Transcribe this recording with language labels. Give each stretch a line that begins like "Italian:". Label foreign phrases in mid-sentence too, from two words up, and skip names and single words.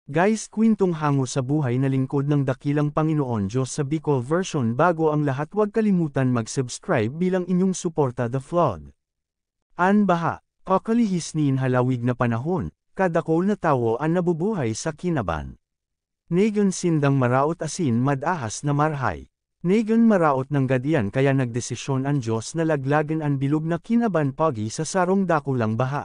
Filipino: Guys, kwentong hango sa buhay na lingkod ng dakilang Panginoon Diyos sa Bicol version. Bago ang lahat, huwag kalimutan mag-subscribe bilang inyong suporta.
English: The Flood.
Bikol: An baha, kakalihis nin halawig na panahon, kadakol na tawo ang nabubuhay sa kinaban. Negan sindang maraot asin madahas na marhay. Negan maraot ng gadian kaya nagdesisyon ang Diyos na laglagan ang bilog na kinaban pagi sa sarong dakulang baha.